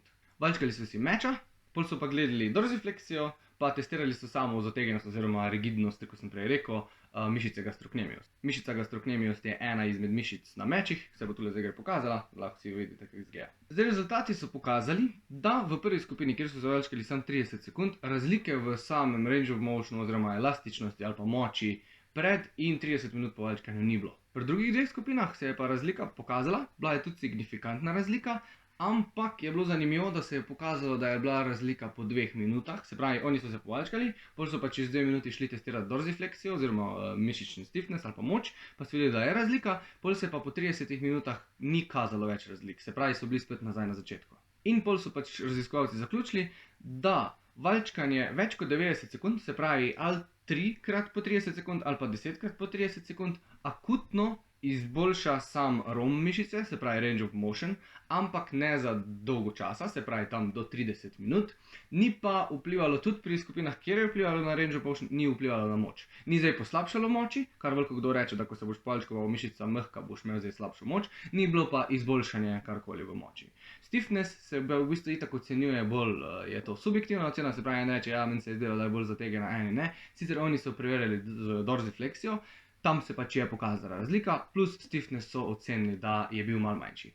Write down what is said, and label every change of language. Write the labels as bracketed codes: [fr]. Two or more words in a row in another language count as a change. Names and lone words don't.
[sl] Valjčkali so si meča, pol so pa gledali dorsifleksijo, pa testirali so samo zategnjenost oziroma rigidnost, kot sem prej rekel, mišice gastrocnemius. Mišica gastrocnemius je ena izmed mišic na mečih, se bo tule zdaj gre pokazala, lahko si jo vidite, kako izgleda. Zdaj, rezultati so pokazali, da v prvi skupini, kjer so se valjčkali samo 30 sekund, razlike v samem [en] range of motion [sl] oziroma elastičnosti ali pa moči pred in 30 minut po valjčkanju ni bilo. Pri drugih dveh skupinah se je pa razlika pokazala, bila je tudi signifikantna razlika, ampak je bilo zanimivo, da se je pokazalo, da je bila razlika po 2 minutah, se pravi, oni so se povaljčkali, potem so pa čez 2 minuti šli testirati dorsifleksijo oziroma mišični stiffness ali pa moč, pa so videli, da je razlika, potem se pa po 30 minutah ni kazalo več razlik, se pravi, so bili spet nazaj na začetku. In potem so pač raziskovalci zaključili, da valčkanje več kot 90 sekund, se pravi ali 3 krat po 30 sekund ali pa 10 krat po 30 sekund, akutno izboljša sam ROM mišice, se pravi [en] range of motion, [sl] ampak ne za dolgo časa, se pravi tam do 30 minut, ni pa vplivalo tudi pri skupinah, kjer je vplivalo na [en] range of motion, [sl] ni vplivalo na moč. Ni zdaj poslabšalo moči, kar veliko kdo reče, da ko se boš palčkoval mišica mehka, boš imel zdaj slabšo moč, ni bilo pa izboljšanje karkoli v moči. Stiffness se v bistvu itak ocenjuje bolj, je to subjektivna ocena, se pravi en reče, ja, meni se je zdelo, da je bolj zategena, eni ne, sicer oni so preverjali z dorsifleksijo, tam se pač je pokazala razlika, plus stiffness so ocenili, da je bil malo manjši.